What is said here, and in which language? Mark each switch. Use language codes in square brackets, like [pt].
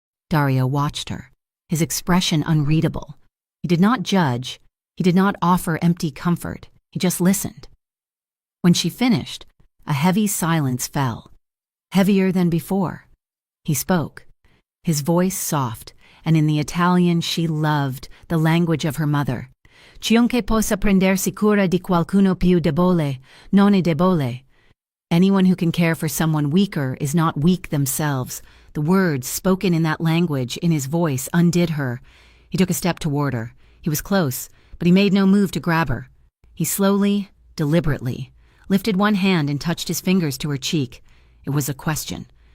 [en] Dario watched her, his expression unreadable. He did not judge. He did not offer empty comfort. He just listened. When she finished, a heavy silence fell, heavier than before. He spoke, his voice soft, and in the Italian she loved, the language of her mother. [it] "Chiunque possa prendersi cura di qualcuno più debole, non è debole." [en] Anyone who can care for someone weaker is not weak themselves. The words spoken in that language, in his voice, undid her. He took a step toward her. He was close, but he made no move to grab her. He slowly, deliberately, lifted one hand and touched his fingers to her cheek. It was a question.